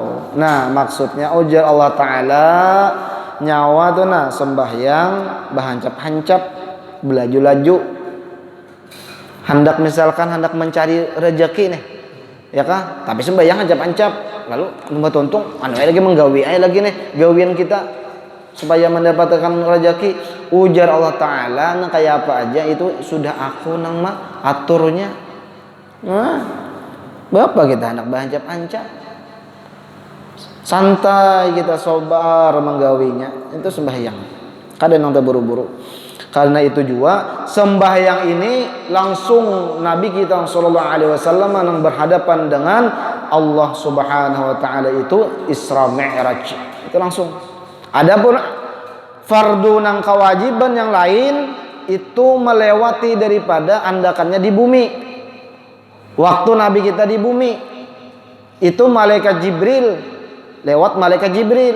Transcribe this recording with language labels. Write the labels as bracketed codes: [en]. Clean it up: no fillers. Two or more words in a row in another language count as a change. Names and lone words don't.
[bjn] Nah, maksudnya ujar Allah Ta'ala nyawa tuh nah sembahyang bahancap-hancap belaju-laju hendak mencari rezeki nih ya kah tapi sembahyang hancap-hancap lalu numba tuntung anu lagi menggawi lagi nih gawian kita supaya mendapatkan rezeki ujar Allah Ta'ala nah kayak apa aja itu sudah aku nang mah aturnya nah bapak kita anak bahancap-hancap santai kita sobar menggawinya itu sembahyang kadang nang terburu-buru karena itu juga sembahyang ini langsung Nabi kita [ar] صلى الله عليه وسلم [bjn] yang berhadapan dengan Allah [ar] سبحانه وتعالى [bjn] itu Isra Mi'raj. [id] Itu langsung. [bjn] Adapun fardu nang kewajiban yang lain itu melewati daripada andakannya di bumi. [id] Waktu Nabi kita di bumi itu malaikat Jibril lewat malaikat Jibril.